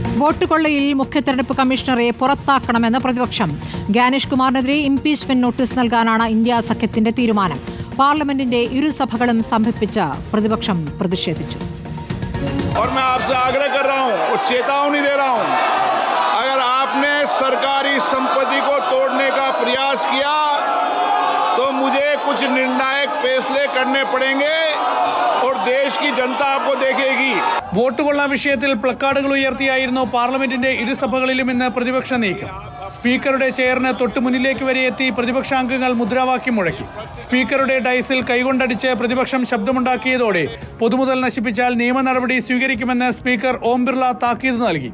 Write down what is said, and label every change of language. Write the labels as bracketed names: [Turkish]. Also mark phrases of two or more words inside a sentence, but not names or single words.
[Malayalam] വോട്ട് കൊള്ളയിൽ മുഖ്യ തെരഞ്ഞെടുപ്പ് കമ്മീഷണറെ പുറത്താക്കണമെന്ന് പ്രതിപക്ഷം. ഗ്യാനേഷ് കുമാറിനെതിരെ ഇംപീച്ച്മെന്റ് നോട്ടീസ് നൽകാനാണ് ഇന്ത്യ സഖ്യത്തിന്റെ തീരുമാനം. പാർലമെന്റിന്റെ ഇരുസഭകളും സ്തംഭിപ്പിച്ച് പ്രതിപക്ഷം പ്രതിഷേധിച്ചു. [Hindi] और मैं आपसे आग्रह कर रहा हूं और चेतावनी दे रहा हूं, अगर आपने सरकारी संपत्ति को तोड़ने का प्रयास किया तो मुझे कुछ निर्णायक फैसले करने पड़ेंगे और देश की जनता आपको देखेगी. [Malayalam] വോട്ട് കൊള്ള വിഷയത്തിൽ പ്ലക്കാർഡുകൾ ഉയർത്തിയായിരുന്നു പാർലമെന്റിന്റെ ഇരുസഭകളിലും ഇന്ന് പ്രതിപക്ഷ നീക്കം. സ്പീക്കറുടെ ചെയറിന് തൊട്ടുമുന്നിലേക്ക് വരെ എത്തി പ്രതിപക്ഷാംഗങ്ങൾ മുദ്രാവാക്യം മുഴക്കി. സ്പീക്കറുടെ ഡയസിൽ കൈകൊണ്ടടിച്ച് പ്രതിപക്ഷം ശബ്ദമുണ്ടാക്കിയതോടെ പൊതുമുതൽ നശിപ്പിച്ചാൽ നിയമ നടപടി സ്വീകരിക്കുമെന്ന് സ്പീക്കർ ഓം ബിർള താക്കീത് നൽകി.